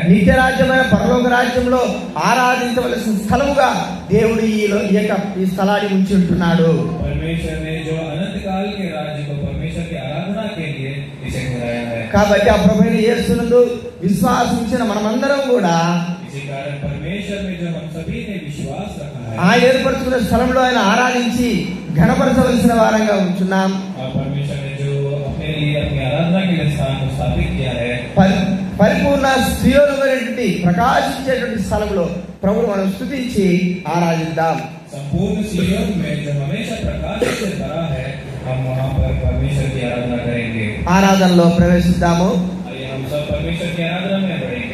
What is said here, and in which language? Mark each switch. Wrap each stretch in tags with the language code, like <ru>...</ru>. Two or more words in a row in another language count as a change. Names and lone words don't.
<te>నిత్య రాజ్యమైన పరలోక రాజ్యంలో ఆరాధించవలసిన స్థలముగా దేవుడు ఈ స్థలాన్ని ఉంచి ఉంటున్నాడు.</te> <hi>परमेश्वर ने जो अनंत काल के राज्य को परमेश्वर की आराधना के लिए इसे ठहराया है.</hi> <te>కాబట్టి ఆ ప్రభువైన యేసునందు విశ్వాసించిన మనమందరం కూడా</te> <hi>इसी कारण परमेश्वर में जो हम सभी ने विश्वास रखा है,</hi> <te>ఆ ఏర్పరచుకున్న స్థలంలో ఆయన ఆరాధించి ఘనపరచవలసిన వారంగా ఉంటున్నాం.</te> <hi>और परमेश्वर ने जो अपने लिए अपनी आराधना के लिए स्थान को स्थापित किया है,</hi> <te>పరిపూర్ణ సియోనుమైనటువంటి ప్రకాశించేటువంటి స్థలంలో ప్రభువును మనం స్తుతించి ఆరాధిద్దాం.</te> <hi>संपूर्ण सियोन में जो हमेशा प्रकाश से भरा है, हम वहाँ पर परमेश्वर की आराधना करेंगे.</hi> <te>ఆరాధనలో ప్రవేశిద్దాము.</te> <hi>आइए हम सब परमेश्वर की आराधना में</hi>